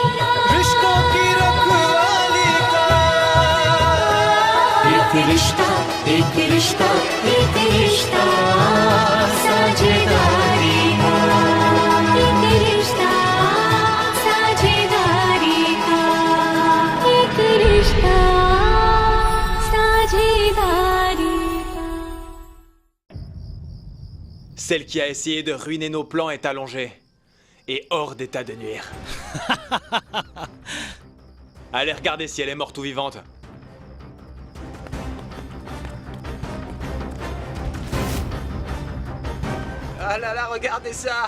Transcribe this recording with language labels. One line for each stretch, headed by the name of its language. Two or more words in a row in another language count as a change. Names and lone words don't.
Hindi: रिश्तों की रखवाली का एक रिश्ता साझेदारी का एक रिश्ता साझेदारी का एक रिश्ता साझेदारी का
French: Celle qui a essayé de ruiner nos plans est allongée. Et hors d'état de nuire. Allez regarder si elle est morte ou vivante. Ah là là, regardez ça!